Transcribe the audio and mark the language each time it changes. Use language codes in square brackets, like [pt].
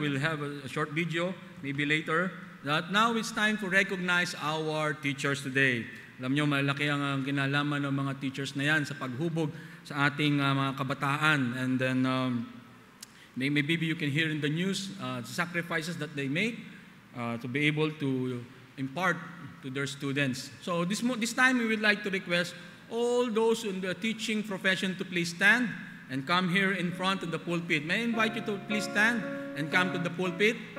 [en] We'll have a short video, maybe later. That now it's time to recognize our teachers today. [tl] Alam nyo, malaki ang kinalaman ng mga teachers na yan sa paghubog sa ating mga kabataan. [en] And then, maybe you can hear in the news the sacrifices that they make to be able to impart to their students. So this time we would like to request all those in the teaching profession to please stand and come here in front of the pulpit. May I invite you to please stand and come to the pulpit?